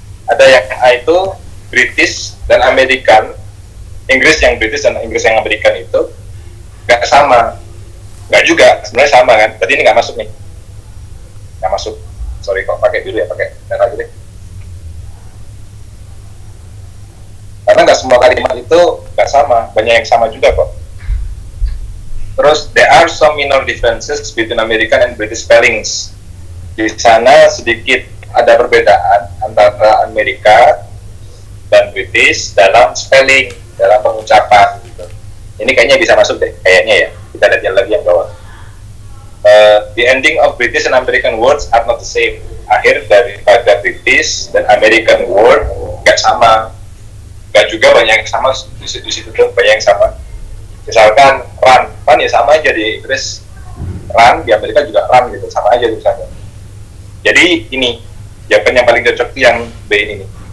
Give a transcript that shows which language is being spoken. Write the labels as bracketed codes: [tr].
[id] Ada yang A itu British dan American, Inggris yang British dan Inggris yang American itu nggak sama, nggak juga sebenarnya sama kan, berarti ini nggak masuk nih, nggak masuk. Sorry kok pakai dulu ya, pakai dan lagi deh, karena nggak semua kalimat itu nggak sama, banyak yang sama juga kok. Terus [en] there are some minor differences between American and British spellings. [id] Di sana sedikit ada perbedaan antara Amerika dan British dalam spelling, dalam pengucapan gitu. Ini kayaknya bisa masuk deh, kayaknya ya. Kita lihat yang lagi yang bawah. [en] The ending of British and American words are not the same. [id] Akhir daripada British dan American word nggak sama. Nggak juga banyak yang sama, di situ tuh banyak yang sama. Misalkan run ya sama aja di Inggris run, di Amerika juga run gitu, sama aja tulisannya. Jadi ini jawaban yang paling cocok itu yang B ini nih.